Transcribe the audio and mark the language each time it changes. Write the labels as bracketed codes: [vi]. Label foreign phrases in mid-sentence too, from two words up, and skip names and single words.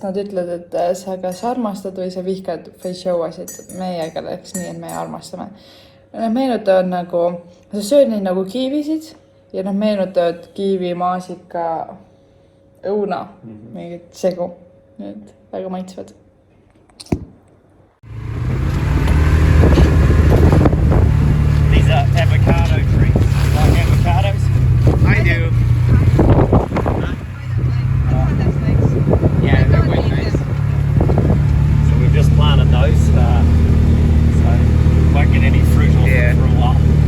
[et] Nad ütlevad, et sa kas armastad või sa vihkad feijoasid. Meiega läks nii, et meie armastame. Nad meenutavad nagu, sa sööd neid nagu kiivisid ja nad meenutavad kiivi, maasika, õuna, mingit segu. Need väga maitsvad. [en] These are avocado trees. Like avocados? I do. Yeah, they're quite nice. So we've just planted those. So won't get any fruit off them for a while.